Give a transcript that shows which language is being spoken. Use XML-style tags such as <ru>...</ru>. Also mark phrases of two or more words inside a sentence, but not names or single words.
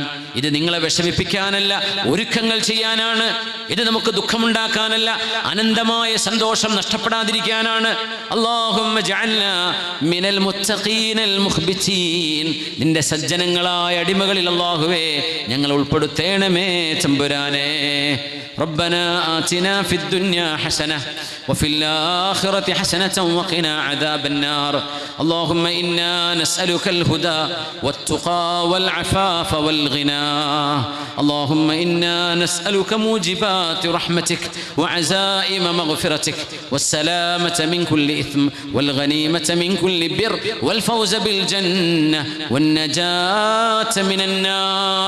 <ml>ഇത് നിങ്ങളെ വിഷമിപ്പിക്കാനല്ല, ഒരുക്കങ്ങൾ ചെയ്യാനാണ്. ഇത് നമുക്ക് ദുഃഖമുണ്ടാക്കാനല്ല, അനന്തമായ സന്തോഷം നഷ്ടപ്പെടാതിരിക്കാനാണ്.</ml> <ar>اللهم اجعلنا من المتقين المخبتين.</ar> <ml>നിന്റെ സജ്ജനങ്ങളായ അടിമകളിൽ അല്ലാഹുവേ ഞങ്ങൾ ഉൾപ്പെടുത്തേണമേ തമ്പുരാനെ.</ml> <ar>ربنا آتنا في الدنيا حسنة وفي الآخرة حسنة وقنا عذاب النار. اللهم إنا نسألك الهدى والتقى والعفاف والغنى. اللهم إنا نسألك موجبات رحمتك وعزائم مغفرتك والسلامة من كل إثم والغنيمة من كل بر والفوز بالجنة والنجاة من النار.</ar>